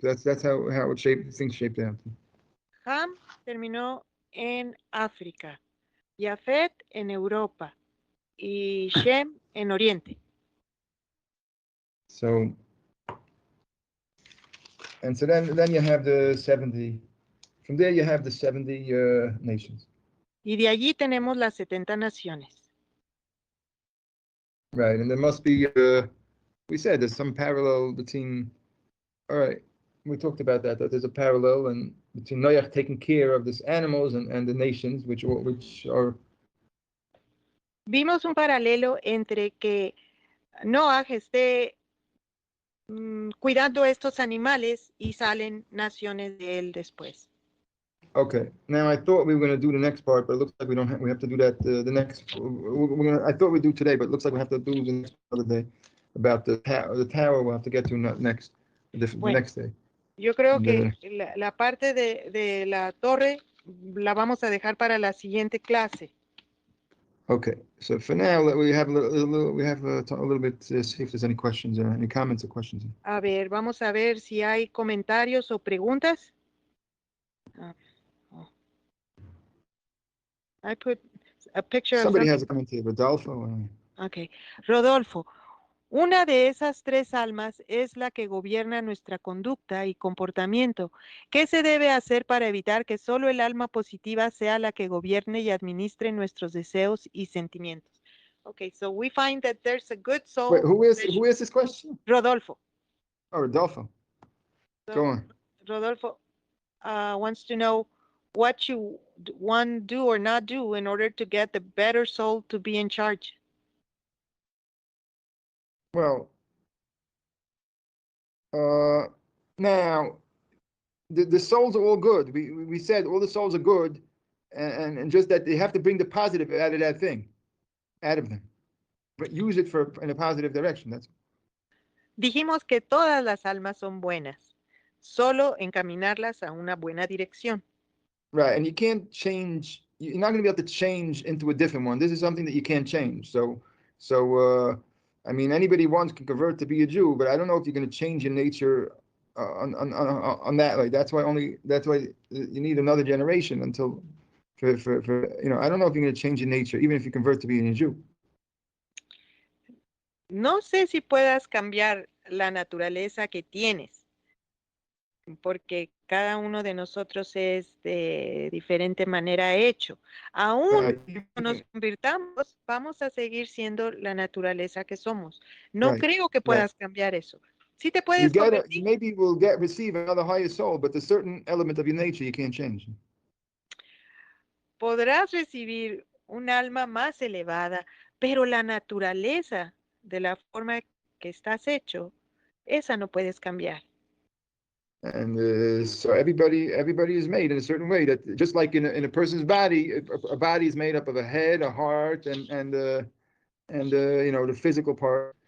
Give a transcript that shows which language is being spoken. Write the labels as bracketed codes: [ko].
[en] That's how it things shaped out. [es] Ham terminó en África, Yafet en Europa y Shem en Oriente. [en] So, and so then you have the 70. From there you have the 70 nations. [es] Y de allí tenemos las 70 naciones. [en] Right, and there must be, we said there's some parallel between, all right, we talked about that there's a parallel and between Noach taking care of these animals and the nations, which are. [es] Vimos un paralelo entre que Noaj esté cuidando estos animales y salen naciones de él después. [en] Okay. Now I thought we were going to do the next part, but it looks like we don't. We have to do that the next. I thought we'd do today, but it looks like we have to do the next other day about the tower. The tower we'll have to get to next, the next day. [es] Yo creo que la parte de la torre la vamos a dejar para la siguiente clase. [en] Okay. So for now, we have a little bit. See if there's any questions, any comments or questions. [es] A ver, vamos a ver si hay comentarios o preguntas. [en] I put a picture Somebody of has a comment here, Rodolfo. Okay. [es] Rodolfo, una de esas tres almas es la que gobierna nuestra conducta y comportamiento. ¿Qué se debe hacer para evitar que solo el alma positiva sea la que gobierne y administre nuestros deseos y sentimientos? [en] Okay, so we find that there's a good soul. Wait, who is this question? Rodolfo. Oh, Rodolfo. So, Go on. Rodolfo wants to know what you want to do or not do in order to get the better soul to be in charge. Well, now the souls are all good. We said all the souls are good, and just that they have to bring the positive out of that thing, out of them, but use it in a positive direction. That's. [es] Dijimos que todas las almas son buenas, solo encaminarlas a una buena dirección. [en] Right, and you can't change. You're not going to be able to change into a different one. This is something that you can't change. So, I mean, anybody wants can convert to be a Jew, but I don't know if you're going to change your nature on that. Like that's why you need another generation until for I don't know if you're going to change your nature even if you convert to being a Jew. [es] No sé si puedas cambiar la naturaleza que tienes, porque cada uno de nosotros es de diferente manera hecho. Aún cuando nos convirtamos, vamos a seguir siendo la naturaleza que somos. No creo que puedas cambiar eso. Sí te puedes convertir. [en] Maybe you will receive another higher soul, but the certain element of your nature you can't change. [es] Podrás recibir un alma más elevada, pero la naturaleza de la forma que estás hecho, esa no puedes cambiar. [en] And so everybody is made in a certain way that just like in a person's body, a body is made up of a head, a heart, and the physical part.